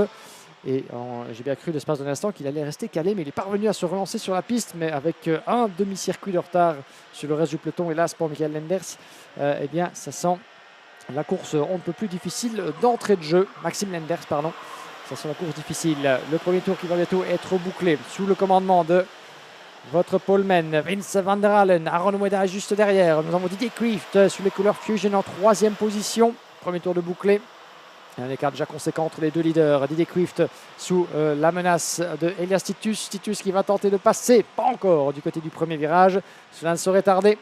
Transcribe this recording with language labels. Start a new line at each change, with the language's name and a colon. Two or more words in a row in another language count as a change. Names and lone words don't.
French: Et j'ai bien cru l'espace d'un instant qu'il allait rester calé, mais il est parvenu à se relancer sur la piste, mais avec un demi-circuit de retard sur le reste du peloton. Hélas pour Michael Lenders, ça sent la course on ne peut plus difficile d'entrée de jeu. Maxime Lenders, pardon. Ça sent la course difficile. Le premier tour qui va bientôt être bouclé sous le commandement de votre poleman Vince van der Halen. Aaron Weda juste derrière. Nous avons Didier Quift sur les couleurs Fusion en 3e position. Premier tour de bouclé. Un écart déjà conséquent entre les deux leaders. Didier Quift sous la menace de Elias Titus. Titus qui va tenter de passer, pas encore, du côté du premier virage. Cela ne saurait tarder.